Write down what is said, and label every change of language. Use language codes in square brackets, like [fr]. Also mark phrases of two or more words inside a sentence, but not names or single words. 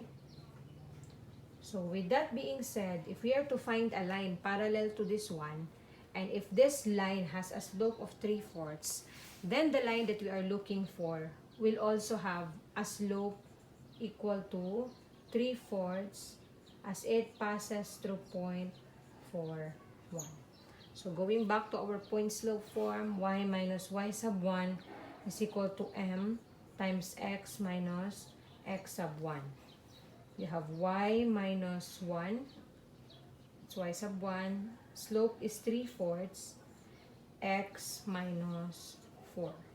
[en] So with that being said, if we are to find a line parallel to this one, and if this line has a slope of 3/4, then the line that we are looking for will also have a slope equal to 3/4 as it passes through point 4, 1. So going back to our point slope form, y minus y sub 1 is equal to m times x minus x sub 1. You have y minus 1, it's y sub 1, slope is 3/4, x minus 4.